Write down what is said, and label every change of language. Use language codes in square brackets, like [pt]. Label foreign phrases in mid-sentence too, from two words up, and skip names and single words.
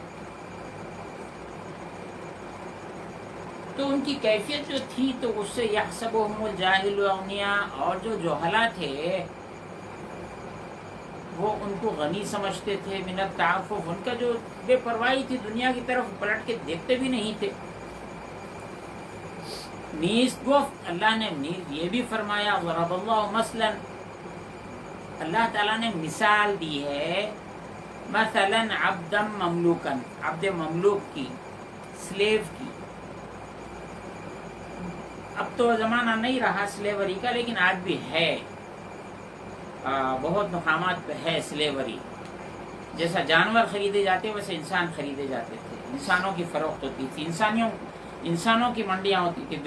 [ur] تو ان کی کیفیت جو تھی تو اس سے [ar] یحسبهم الجاہل اغنیاء، [ur] اور جو جہلا تھے وہ ان کو غنی سمجھتے تھے، [ar] من التعفف، [ur] ان کا جو بے پرواہی تھی، دنیا کی طرف پلٹ کے دیکھتے بھی نہیں تھے۔ [fa] نیز گفت، [ur] اللہ نے نیز یہ بھی فرمایا، [ar] ضرب اللہ مثلا، [ur] اللہ تعالیٰ نے مثال دی ہے، [ar] مثلا عبدا مملوکا، عبد مملوک [ur] کی، سلیو کی، اب تو زمانہ نہیں رہا سلیوری کا، لیکن آج بھی ہے، بہت مقامات پہ ہے سلیوری. جیسا جانور خریدے جاتے ویسے انسان خریدے جاتے تھے، انسانوں کی فروخت ہوتی تھی، انسانوں کی منڈیاں ہوتی تھی.